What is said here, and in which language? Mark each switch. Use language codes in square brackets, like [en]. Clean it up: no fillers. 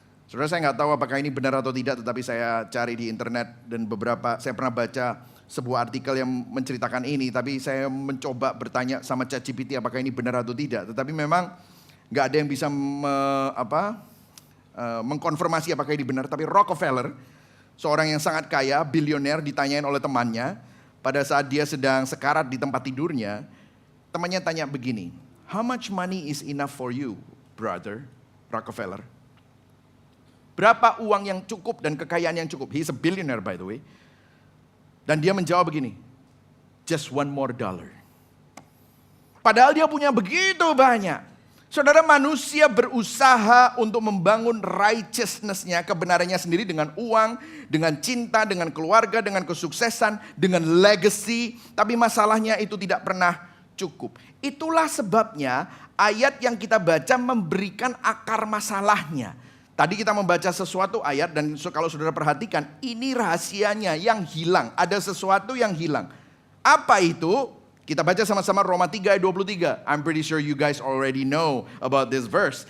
[id] Saudara, saya nggak tahu apakah ini benar atau tidak, tetapi saya cari di internet dan saya pernah baca sebuah artikel yang menceritakan ini, tapi saya mencoba bertanya sama ChatGPT apakah ini benar atau tidak. Tetapi memang nggak ada yang bisa mengkonfirmasi apakah ini benar. Tapi Rockefeller, seorang yang sangat kaya, bilioner, ditanyain oleh temannya pada saat dia sedang sekarat di tempat tidurnya. Temannya tanya begini, [en] "How much money is enough for you, brother Rockefeller?" [id] Berapa uang yang cukup dan kekayaan yang cukup? [en] He's a billionaire by the way. [id] Dan dia menjawab begini, [en] "Just $1 more." [id] Padahal dia punya begitu banyak. Saudara, manusia berusaha untuk membangun righteousness-nya, kebenarannya sendiri dengan uang, dengan cinta, dengan keluarga, dengan kesuksesan, dengan legacy. Tapi masalahnya itu tidak pernah cukup. Itulah sebabnya ayat yang kita baca memberikan akar masalahnya. Tadi kita membaca sesuatu ayat dan kalau saudara perhatikan, ini rahasianya yang hilang. Ada sesuatu yang hilang. Apa itu? Kita baca sama-sama Roma 3 ayat 23. [en] I'm pretty sure you guys already know about this verse.